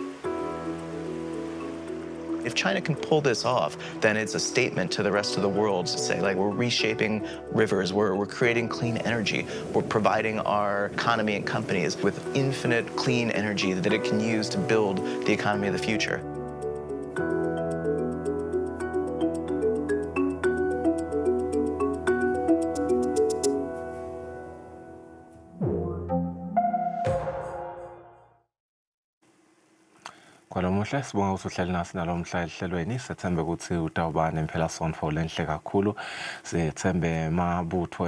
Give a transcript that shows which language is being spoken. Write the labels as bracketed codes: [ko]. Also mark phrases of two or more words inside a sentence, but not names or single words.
[en] If China can pull this off, then it's a statement to the rest of the world to say, we're reshaping rivers, we're creating clean energy, we're providing our economy and companies with infinite clean energy that it can use to build the economy of the future. [ss] Kwalomuhle sibonga usuhleli nasi nalomhla ehlelweni sethembe ukuthi utawuba nemphela sonfo lenhle kakhulu sethembe mabutho